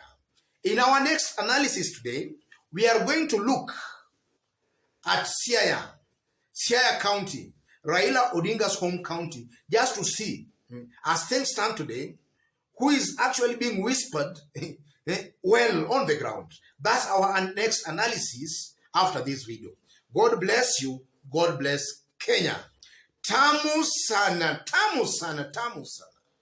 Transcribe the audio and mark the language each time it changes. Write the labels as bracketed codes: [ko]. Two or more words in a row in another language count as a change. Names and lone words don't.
[en] In our next analysis today, we are going to look at Siaya County, Raila Odinga's home county, just to see, as things stand today, who is actually being whispered well on the ground. That's our next analysis after this video. God bless you. God bless Kenya. [sw] Tamu sana, tamu sana, tamu sana.